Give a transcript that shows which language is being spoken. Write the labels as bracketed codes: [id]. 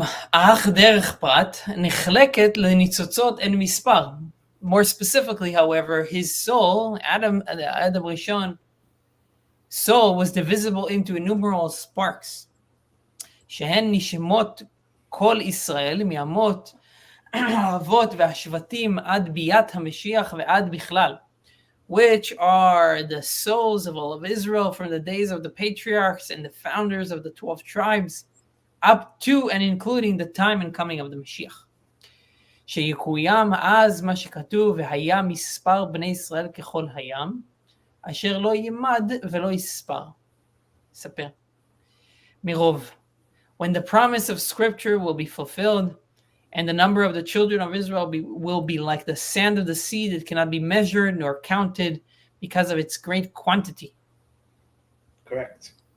[he] אך דרך פרט נחלקת לניצוצות אין מספר. [en] More specifically, however, his soul, Adam Rishon, soul was divisible into innumerable sparks. [he] שהן נשמות כל ישראל מימות האבות והשבטים עד ביאת המשיח ועד בכלל, [en] which are the souls of all of Israel from the days of the patriarchs and the founders of the 12 tribes, up to and including the time and coming of the Mashiach. [he] שיקוים אז מה שכתוב, והיה מספר בני ישראל ככל הים, אשר לא יימד ולא יספר. ספר. מרוב. [en] When the promise of scripture will be fulfilled, and the number of the children of Israel will be like the sand of the sea that cannot be measured nor counted because of its great quantity. Correct.